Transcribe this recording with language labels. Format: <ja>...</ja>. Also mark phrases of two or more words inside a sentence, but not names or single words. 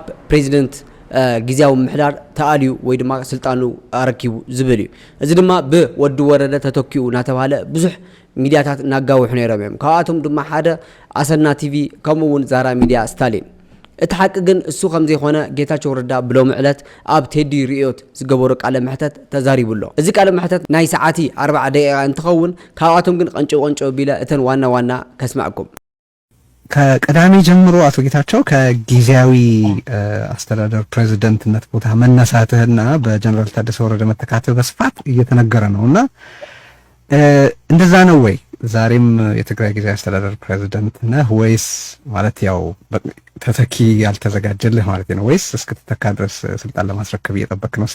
<ti>ፕሬዝደንት ጊዜያዊ ምሕዳር ተአልዩ ወይ ድማ ስልጣኑ አረኪቡ ዝብል እዩ እዚ ድማ ብወዲ ወረደ ተተኪኡ ናተባሃለ ብዙሕ ሚዲያታት ናጋውሑ ነይሮም እዮም ካብኣቶም ድማ ሓደ አሰና ቲቪ ከምኡውን ዛራ ሚዲያ ስታሊን እቲ ሐቂ ግን እሱ ከም ዘይኾነ ጌታቸው ረዳ ብሎም ዕለት ኣብ ቴዲ ሪዮት ዝገበሩ ቃለ መሕተት ተዛሪቡሎ እዚ ቃለ መሕተት ናይ ሰዓቲ 40 ደቂቃ እንትኸውን ካብኣቶም ግን ቀንጮ ቢለ እተን ዋና ከስማዕኩም</ti> <am>ከቀዳሚ ጀምሮ አቶ ጌታቸው ከጊዜያዊ አስተዳደር ፕሬዝዳንትነት ቦታ መነሳትህና በጀነራል ታደሰ ወረደ መተካተት በስፋት እየተነገረ ነውና እንደዛ ነው ወይ ዛሬም የትግራይ ጊዜያዊ አስተዳደር ፕሬዝዳንት ነህ ወይስ ማለት ያው ተተኪ ያልተዘጋጀልህ ማለት ነው ወይስ እስክትተካ ድረስ ስልጣን ለማስረከብ እየጠበቅ ነው?</am>